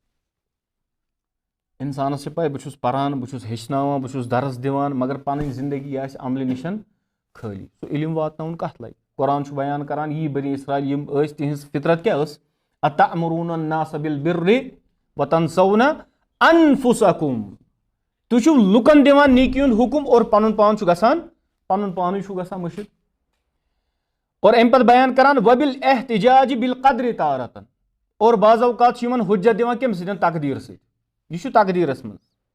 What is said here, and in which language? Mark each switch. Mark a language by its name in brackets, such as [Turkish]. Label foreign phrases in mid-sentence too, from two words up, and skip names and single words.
[Kashmiri] انسانس چھِ پاے بہٕ چھُس پران بہٕ چھُس ہیٚچھناوان بہٕ چھُس درس دِوان مگر پنٕنۍ زندگی آسہِ عملہِ نِش خٲلی سُہ علم واتناوُن کتھ لگہِ قرآن چھُ بیان کران یی بنی اسرایل یِم ٲسۍ تِہنٛز فطرت کیاہ ٲس [Arabic] اتأمرون الناس بالبر وتنسون انفسکم [Kashmiri] تُہۍ چھِو لُکن دِوان نیکی ہُنٛد حُکم اور پنُن پان چھُ گژھان مٔشِد اور امہِ پتہٕ بیان کران [Arabic] وبالاحتجاج بالقدر [Kashmiri] تارتن اور بعض اوقات چھِ یِمن حُجت دِوان کمہِ سۭتۍ تقدیٖر سۭتۍ یہِ چھُ تقدیٖرس منٛز